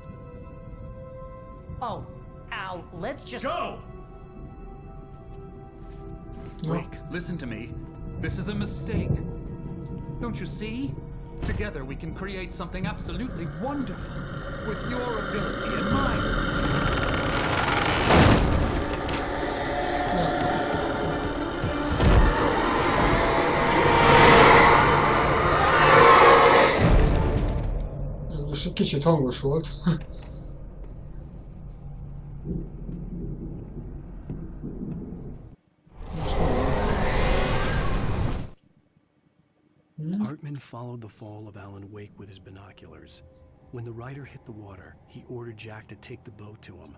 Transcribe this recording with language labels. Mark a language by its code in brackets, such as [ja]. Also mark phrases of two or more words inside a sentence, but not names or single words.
[en] Oh, Al, let's just... Go! Wake, listen to me. This is a mistake. Don't you see? Together we can create something absolutely wonderful. With your ability and mine. [hu] Ez most egy kicsit hangos volt. [en] Hartman followed the fall of Alan Wake with his binoculars. When the rider hit the water, he ordered Jack to take the boat to him.